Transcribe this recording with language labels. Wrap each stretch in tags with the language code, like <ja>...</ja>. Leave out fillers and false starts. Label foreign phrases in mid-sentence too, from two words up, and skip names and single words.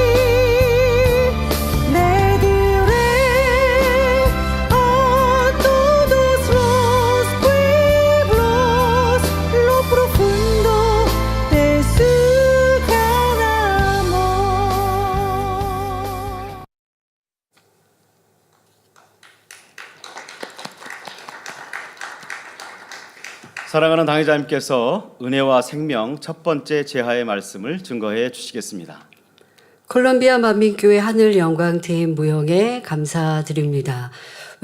<es>Le diré a todos los pueblos lo profundo de su gran amor.</es> <ko>사랑하는 당회자님께서 은혜와 생명 첫 번째 제하의 말씀을 증거해 주시겠습니다. 콜롬비아 만민교회 하늘영광팀 무용에 감사드립니다.</ko>